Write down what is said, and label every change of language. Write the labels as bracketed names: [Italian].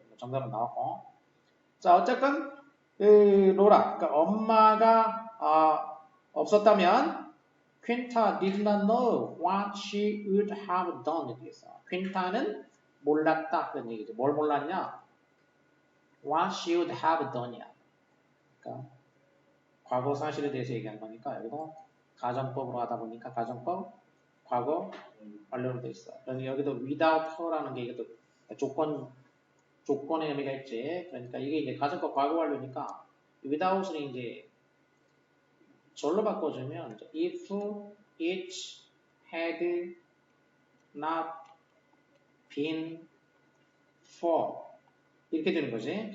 [Korean] 정답은 나왔고 자 어쨌건 그 로라 그러니까 엄마가 없었다면 퀸타 [English] did not know what she would have done [Korean] 이렇게 했어. 퀸타는 몰랐다 그런 얘기죠. 뭘 몰랐냐? [English] What she would have done이야. [Korean] 그러니까 과거 사실에 대해서 얘기한 거니까 여기도 가정법으로 하다 보니까 가정법 과거 완료로 돼 있어. 그래서 여기도 [English] without her [Korean] 라는 게 이게 또 조건의 의미가 있지. 그러니까 이게 이제 가정법 과거 완료니까 without은 이제 절로 바꿔주면 [English] if it had not been for [Korean] 이렇게 되는 거지.